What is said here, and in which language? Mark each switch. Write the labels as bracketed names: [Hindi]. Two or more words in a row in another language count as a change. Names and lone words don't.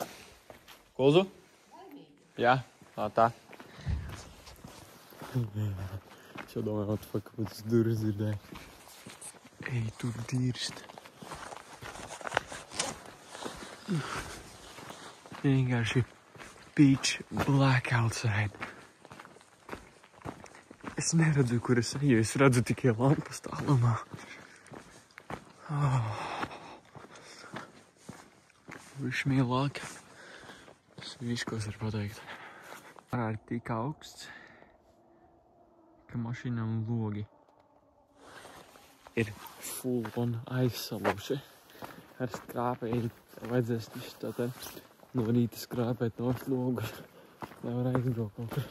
[Latvian] Kulzu? Jā, tā. Es jau domāju, [English] what the fuck, [Latvian] kaut tas durvis dzirdēju. Ej, tu dirst. Vienkārši [English] pitch black outside. [Latvian] Es neredzu, kur es eju, es redzu tikai lampas tālumā. [English] Wish me luck. [Latvian] Tas viss, ko es varu pateikt. Ārā ir tik augsts, ka mašīnām logi ir [English] full on [Latvian] aizsaluši. Ar skrāpēju vajadzēs tātad no rīta skrāpēt no logus, lai var aizbraukt kaut kur.